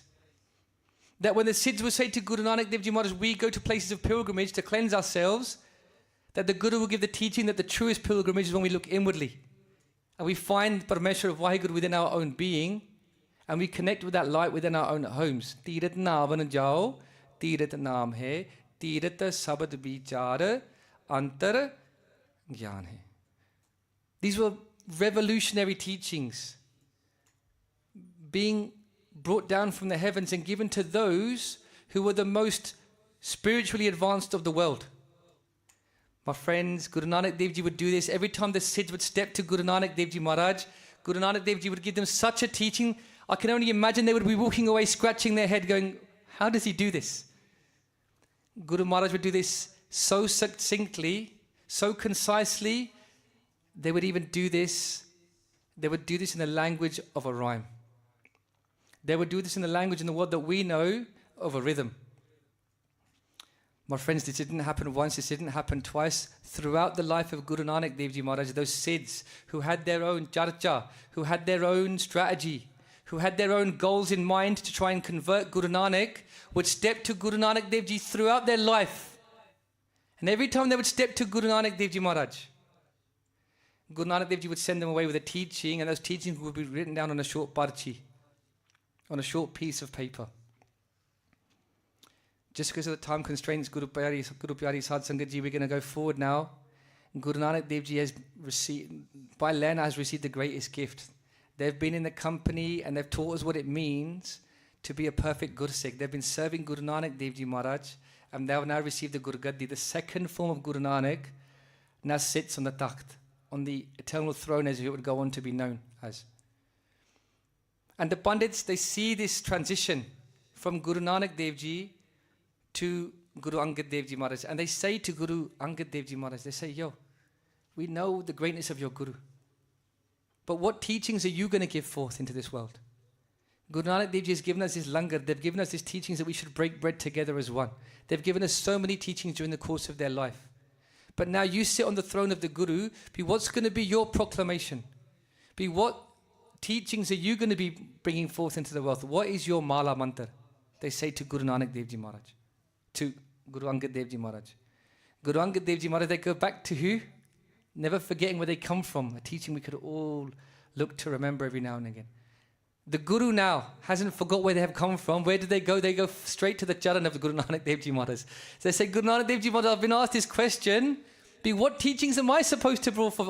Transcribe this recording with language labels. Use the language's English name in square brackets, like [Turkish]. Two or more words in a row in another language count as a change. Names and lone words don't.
[English] That when the Siddhs would say to Guru Nanak Dev Ji Maharaj, we go to places of pilgrimage to cleanse ourselves, that the Guru will give the teaching that the truest pilgrimage is when we look inwardly. And we find Parameshwar of Vaheguru within our own being, and we connect with that light within our own homes. [Punjabi] ਤੀਰਥ ਨਾਵਣ ਜਾਉ, ਤੀਰਥ ਨਾਮ ਹੈ, ਤੀਰਥ ਸਬਦ ਬੀਚਾਰ, ਅੰਤਰ ਗਿਆਨ ਹੈ. [English] These were revolutionary teachings being brought down from the heavens and given to those who were the most spiritually advanced of the world. My friends, Guru Nanak Dev Ji would do this. Every time the Siddhs would step to Guru Nanak Dev Ji Maharaj, Guru Nanak Dev Ji would give them such a teaching. I can only imagine they would be walking away scratching their head going, how does he do this? Guru Maharaj would do this so succinctly, so concisely. They would even do this. They would do this in the language of a rhyme. They would do this in the language in the world that we know of a rhythm. My friends, this didn't happen once, this didn't happen twice. Throughout the life of Guru Nanak Dev Ji Maharaj, those Siddhs who had their own charcha, who had their own strategy, who had their own goals in mind to try and convert Guru Nanak, would step to Guru Nanak Dev Ji throughout their life. And every time they would step to Guru Nanak Dev Ji Maharaj, Guru Nanak Dev Ji would send them away with a teaching, and those teachings would be written down on a short parchi, on a short piece of paper. Just because of the time constraints, Guru Pyari [Punjabi] ਸਾਧ ਸੰਗਤ ਜੀ, [English] we're going to go forward now. Guru Nanak Dev Ji has received, by Lena has received the greatest gift. They've been in the company and they've taught us what it means to be a perfect Gursikh. They've been serving Guru Nanak Dev Ji Maharaj, and they have now received the [Punjabi] ਗੁਰੂ ਗੱਦੀ. [English] The second form of Guru Nanak now sits on the takht, on the eternal throne, as it would go on to be known as. And the Pandits, they see this transition from Guru Nanak Dev Ji to Guru Angad Dev Ji Maharaj. And they say to Guru Angad Dev Ji Maharaj, they say, yo, we know the greatness of your Guru, but what teachings are you going to give forth into this world? Guru Nanak Dev Ji has given us this langar, they've given us these teachings that we should break bread together as one. They've given us so many teachings during the course of their life. But now you sit on the throne of the Guru, be what's going to be your proclamation? Be what teachings are you going to be bringing forth into the world? What is your [Punjabi] ਮਾਲਾ ਮੰਤਰ? [English] They say to Guru Nanak Dev Ji Maharaj, to Guru Angad Dev Ji Maharaj. Guru Angad Dev Ji Maharaj, they go back to who? Never forgetting where they come from, a teaching we could all look to remember every now and again. The Guru now hasn't forgot where they have come from. Where did they go? They go straight to the charan of the Guru Nanak Dev Ji Maharaj. So they say, Guru Nanak Dev Ji Maharaj, I've been asked this question, be what teachings am I supposed to bring forth?